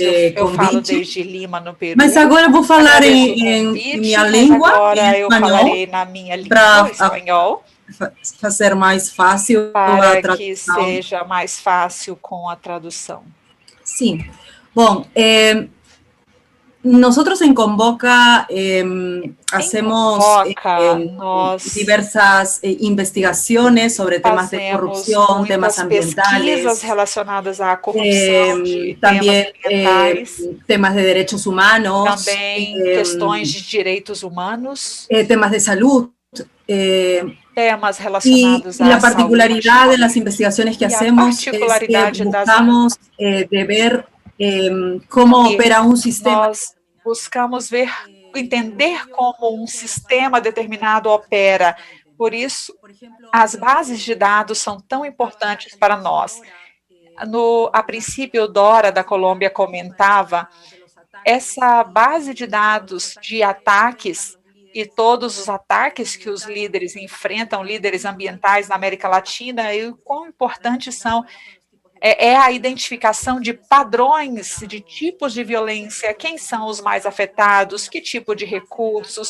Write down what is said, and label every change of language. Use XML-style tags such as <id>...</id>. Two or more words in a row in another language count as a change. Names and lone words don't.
<pt>Eu falo desde Lima, no Peru. Mas agora eu vou falar em minha língua, agora eu falarei na minha língua, espanhol, fazer mais fácil para que seja mais fácil com a tradução. Sim. Bom,</pt> <es>nosotros en Convoca hacemos diversas investigaciones sobre temas de corrupción, temas ambientales,</es> <pt>relacionadas à corrupção,</pt> <es>también temas de derechos humanos,</es> <pt>também questões de direitos humanos,</pt> <es>temas de salud. Temas relacionados y la particularidad de las investigaciones que hacemos es que buscamos de ver como opera um sistema.</es> <pt>Nós buscamos entender como um sistema determinado opera. Por isso, as bases de dados são tão importantes para nós. A princípio, Dora, da Colômbia, comentava essa base de dados de ataques e todos os ataques que os líderes enfrentam, líderes ambientais na América Latina, e o quão importantes são a identificação de padrões, de tipos de violência, quem são os mais afetados, que tipo de recursos.</pt>